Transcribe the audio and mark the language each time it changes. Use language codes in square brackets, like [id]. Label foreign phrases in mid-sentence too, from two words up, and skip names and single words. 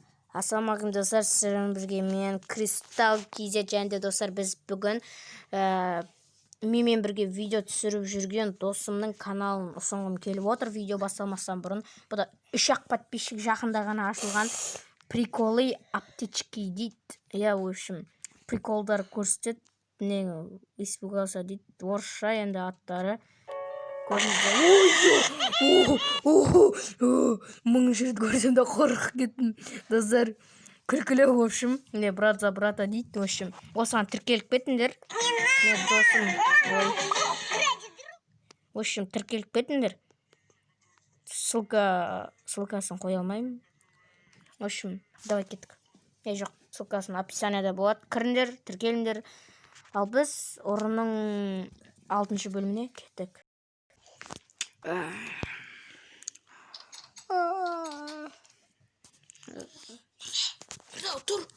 [kk] Ассалаумағалейкум достар, сіздермен бірге мен Кристалл KZ және достар, біз бүгін менімен бірге видео түсіріп жүрген досымның каналын ұсынғым келіп отыр. Видео басталмастан бұрын, бұл да 3-ақ подписчик жақында ғана ашылған приколы аптечки дейді. [ru] Я, в общем, [kk] приколдар көрсетеді. [ru] Не испугался [kk] дейді. Орысша енді аттары. Мың жерді көрсем де қорқып кеттім. Достар, күлкілі, [ru] в общем. [kk] Не, брат за брата дейді. [ru] В общем, [kk] осыған тіркеліп кетіңдер. Не, досым. [ru] В общем, [kk] тіркеліп кетіңдер. Ссылкасын қоя алмаймын. [ru] В общем, давай [kk] кеттік. Жоқ, ссылкасын описанияда болады. Кіріңдер, тіркеліңдер. Ал біз ұрының 6-шы бөліміне кеттік. Тұр.